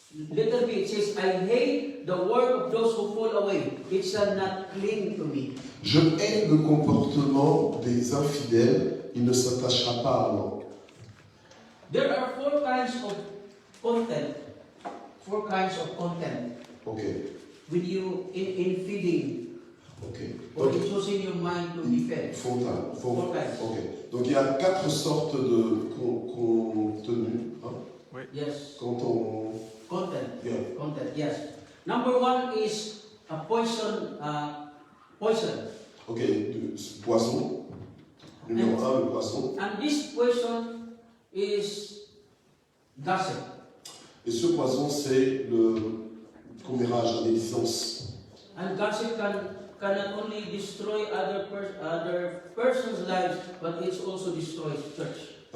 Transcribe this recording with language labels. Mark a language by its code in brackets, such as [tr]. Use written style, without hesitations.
[en] Letter B, it says, I hate the work of those who fall away. It shall not cling to me. [fr] je hais le comportement des infidèles, il ne s'attachera pas à moi. [en] There are 4 kinds of content. 4 kinds of content. [fr] Ok, [en] When you, in feeding, [fr] ok. [en] or [fr] Donc, [en] in choosing your mind to be fed. [fr] ok. Donc il y a 4 sortes de contenu. Hein, [en] Yes. [fr] quand on... [en] Content. Yeah. Content, yes. Number 1 is a poison. Poison. [fr] Ok, poisson. Numéro 1, le poisson. [en] And this poison is gossip. [fr] Et ce poisson, c'est le commérage, la médisance. [en] And gossip can not only destroy other person's lives, but it also destroys church.